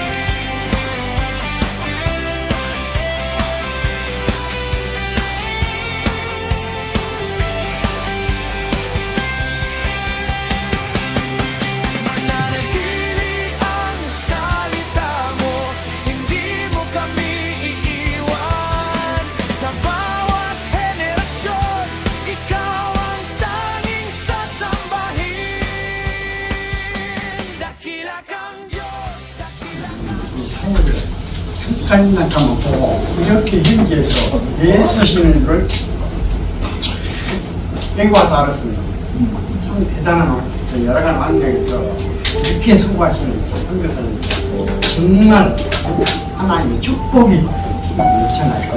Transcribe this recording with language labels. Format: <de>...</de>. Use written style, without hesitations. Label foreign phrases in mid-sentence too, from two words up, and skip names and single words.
<tl>Mananatili ang salita mo, hindi mo kami iiwan. Sa bawat henerasyon, ikaw ang tanging sasambahin. Dakila kang Diyos, dakila kang</tl> <ko>이 사역을 끝까지 나타먹고 이렇게 현지에서 애쓰시는 걸 배워서 알았습니다. 참 대단한 여러 가지 환경에서 이렇게 수고하시는 선교사님 정말 하나님의 축복이 넘쳐나요.</ko>